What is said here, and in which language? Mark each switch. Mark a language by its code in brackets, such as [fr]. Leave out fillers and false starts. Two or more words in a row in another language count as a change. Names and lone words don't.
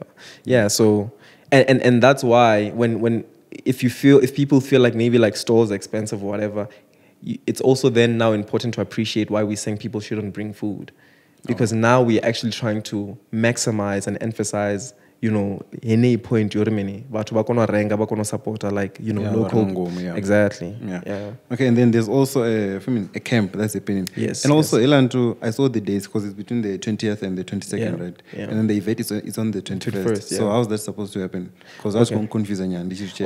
[en] Yeah, so, and that's why if people feel like maybe like stores are expensive or whatever, it's also then now important to appreciate why we're saying people shouldn't bring food. Because now we're actually trying to maximize and emphasize you know, any point you're many, but [ve] bakono renga, bakono supporter, [en] like, you know, local. Exactly. Yeah. Okay, and then there's also a camp that's happening. Yes. And also, Elanto, I saw the dates because it's between the 20th and the 22nd, right? Yeah. And then the event is on the 21st. So how's that supposed to happen? Because I was confusing you. Did you check?